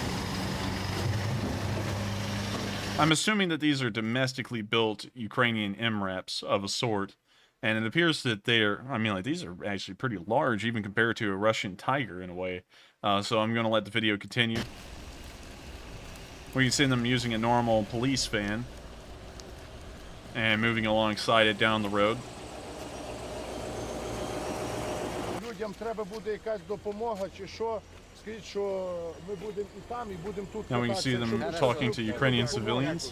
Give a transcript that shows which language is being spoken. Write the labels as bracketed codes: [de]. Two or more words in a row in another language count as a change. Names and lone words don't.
[en] I'm assuming that these are domestically built Ukrainian MRAPs of a sort, and it appears that these are actually pretty large, even compared to a Russian Tiger in a way. So I'm going to let the video continue. We can see them using a normal police van and moving alongside it down the road. [uk] Людям треба буде якась допомога чи що, скажіть, що ми будемо і там, і будемо тут. [en] Now we can see them talking to Ukrainian civilians.